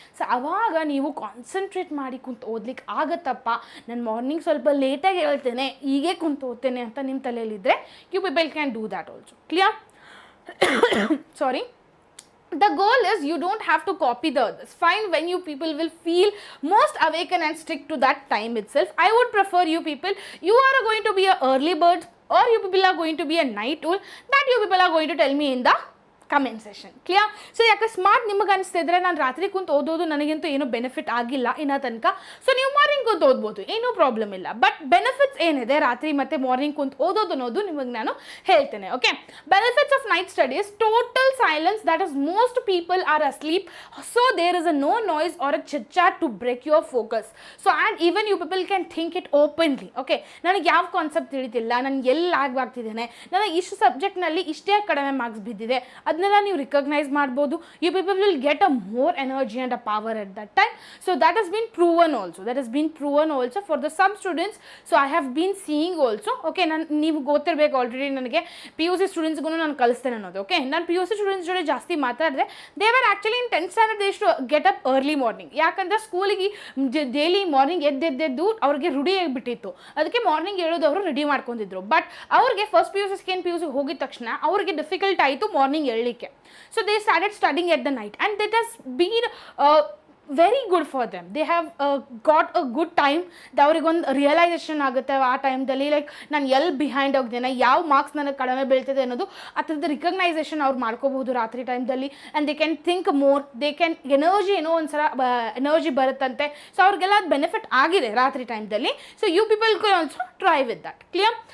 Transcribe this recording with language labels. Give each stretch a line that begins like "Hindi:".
Kannada: So ಆವಾಗ ನೀವು concentrate ಮಾಡಿ ಕುಂತು ಓದ್ಲಿಕ್ಕೆ ಆಗತ್ತಪ್ಪ, ನಾನು ಮಾರ್ನಿಂಗ್ ಸ್ವಲ್ಪ ಲೇಟಾಗಿ ಹೇಳ್ತೇನೆ, ಹೀಗೆ ಕುಂತು ಓದ್ತೇನೆ ಅಂತ ನಿಮ್ಮ ತಲೆಯಲ್ಲಿದ್ದರೆ
English: You people can do that also. Clear? Sorry. The goal is you don't have to copy the others. Find when you people will feel most awakened and stick to that time itself. I would prefer you people, you are going to be a early bird or you people are going to be a night owl. That you people are going to tell me in the comment session. Clear?
Kannada: So ಅಕಸ್ಮಾತ್ ನಿಮಗೆ ಅನಿಸ್ತಿದ್ರೆ ನಾನು ರಾತ್ರಿ ಕುಂತು ಓದೋದು ನನಗಂತೂ ಏನೂ benefit ಆಗಿಲ್ಲ ಇನ್ನೂ ತನಕ, ಸೊ ನೀವು ಮಾರ್ನಿಂಗ್ ಕುಂತು ಓದ್ಬೋದು, ಏನೂ ಪ್ರಾಬ್ಲಮ್ ಇಲ್ಲ. ಬಟ್ ಬೆನಿಫಿಟ್ಸ್ ಏನಿದೆ ರಾತ್ರಿ ಮತ್ತು ಮಾರ್ನಿಂಗ್ ಕುಂತು ಓದೋದು ಅನ್ನೋದು ನಿಮಗೆ ನಾನು ಹೇಳ್ತೇನೆ.
English: Okay, benefits of night studies: total silence, that is most people are asleep, so there is a no noise or a chit chat to break your focus. So and even you people can think it openly.
Kannada: Okay, ನನಗೆ ಯಾವ concept ತಿಳಿತಿಲ್ಲ, ನನಗೆ ಎಲ್ಲಿ ಆಗ್ತಿದ್ದೇನೆ, ನನಗೆ ಇಷ್ಟು ಸಬ್ಜೆಕ್ಟ್ನಲ್ಲಿ ಇಷ್ಟೇ ಕಡಿಮೆ marks ಬಿದ್ದಿದೆ, ಅದು ಅದನ್ನೆಲ್ಲ ನೀವು ರಿಕಗ್ನೈಸ್ ಮಾಡ್ಬೋದು.
English: You people will get a more energy and a power at that time. So that has been proven also for the some students. So I have been seeing also,
Kannada: okay, ನೀವು ಗೊತ್ತಿರಬೇಕು already ನನಗೆ PUC ಸ್ಟೂಡೆಂಟ್ಸ್ಗೂ ನಾನು ಕಲಿಸ್ತೇನೆ ಅನ್ನೋದು.
English: okay,
Kannada: ನಾನು PUC students ಜೊತೆ ಜಾಸ್ತಿ ಮಾತಾಡಿದೆ.
English: They were actually in 10th standard they should get up early morning.
Kannada: ಯಾಕಂದರೆ ಸ್ಕೂಲಿಗೆ ಡೈಲಿ ಮಾರ್ನಿಂಗ್ ಎದ್ದೆದ್ದು ಅವ್ರಿಗೆ ರೂಢಿ ಆಗಿಬಿಟ್ಟಿತ್ತು. ಅದಕ್ಕೆ ಮಾರ್ನಿಂಗ್ ಹೇಳೋದು ಅವರು ರೆಡಿ ಮಾಡ್ಕೊಂಡಿದ್ರು. ಬಟ್ ಅವ್ರಿಗೆ ಫಸ್ಟ್ PUC ಸೆಕೆಂಡ್ PUC ಹೋಗಿದ ತಕ್ಷಣ ಅವ್ರಿಗೆ ಡಿಫಿಕಲ್ಟ್ ಆಯಿತು ಮಾರ್ನಿಂಗ್ ಹೇಳಲಿಕ್ಕೆ.
English: So they started studying at the night and it has been very good for them. They have got a good time.
Kannada: ಅವ್ರಿಗೊಂದು ರಿಯಲೈಸೇಷನ್ ಆಗುತ್ತೆ ಆ ಟೈಮ್ದಲ್ಲಿ, ಲೈಕ್ ನಾನು ಎಲ್ಲಿ ಬಿಹೈಂಡ್ ಹೋಗ್ದೇನೆ, ಯಾವ ಮಾರ್ಕ್ಸ್ ನನಗೆ ಕಡಿಮೆ ಬೀಳ್ತಿದೆ ಅನ್ನೋದು ಆ ಥರದ್ದು ರಿಕಗ್ನೈಸೇಷನ್ ಅವ್ರು ಮಾಡ್ಕೋಬಹುದು ರಾತ್ರಿ ಟೈಮ್ದಲ್ಲಿ.
English: and they can think more, they can energy
Kannada: ಏನೋ ಒಂದ್ಸಲ ಎನರ್ಜಿ ಬರುತ್ತಂತೆ. ಸೊ ಅವ್ರಿಗೆಲ್ಲ ಅದು ಬೆನಿಫಿಟ್ ಆಗಿದೆ ರಾತ್ರಿ ಟೈಮ್ದಲ್ಲಿ.
English: So you people can also try with that. Clear?